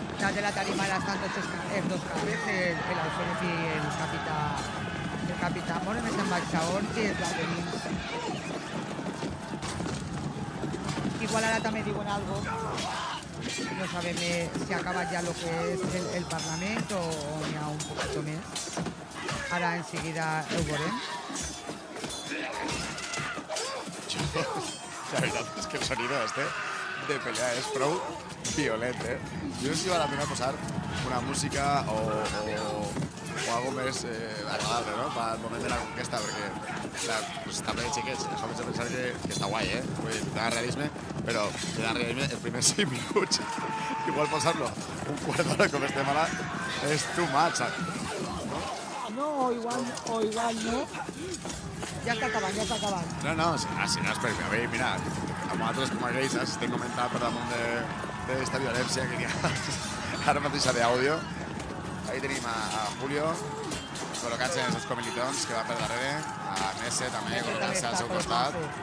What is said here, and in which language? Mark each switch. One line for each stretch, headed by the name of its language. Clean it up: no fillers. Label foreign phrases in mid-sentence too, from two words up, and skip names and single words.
Spanish: detrás de la tarima están dos cabres, el alférez y el capitán.
Catalan: Bueno, més ambaixadors i els laterins. Igual ara també diuen algo. No sabem si ha acabat ja lo que és el Parlament o n'hi ha
Spanish: un poquito
Catalan: més. Ara enseguida ho veurem. La veritat és que el
Spanish: sonido de pelea
Catalan: és prou violent, eh? Jo no sé si val la pena posar una música o algo més agradable, no?, pel moment de la conquesta, perquè, clar, pues, està ple de xiquets, això m'haig de pensar que està guai, eh? Vull dir, dona realisme, però te dona realisme els primers 5 minuts. Igual posar-lo un quart d'hora com estem ara és
English: too much,
Catalan: No, o igual no. Ja està acabant. No, si no és per mi. Mira, amb nosaltres com a gais estem comentant per damunt d'esta violència que hi ha ara mateix d'àudio. Ahí tenim a Julio col·locant-se en els comilitons que van per darrere, a Nesse també col·locant-se al seu costat.